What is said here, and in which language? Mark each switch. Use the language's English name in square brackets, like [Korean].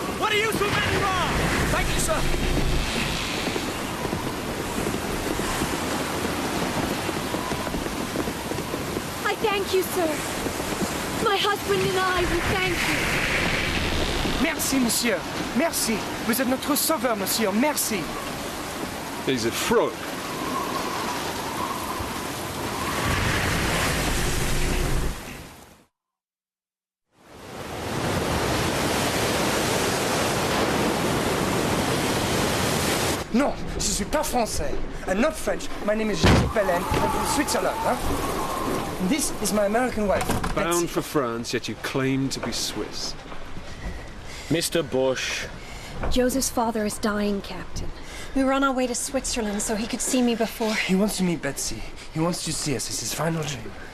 [English] What a useful man you are! Thank you, sir. I thank you, sir. My husband and I, we thank you. [French] Merci, monsieur. Merci. Vous êtes notre sauveur, monsieur. Merci. [English] He's a fraud. [French] Non, je suis pas français. [English] I'm not French. My name is Jacques Belen. I'm from Switzerland, huh? This is my American wife. Bound for France, yet you claim to be Swiss. Mr. Bush. Joseph's father is dying, Captain. We were on our way to Switzerland so he could see me before. He wants to meet Betsy. He wants to see us. It's his final dream.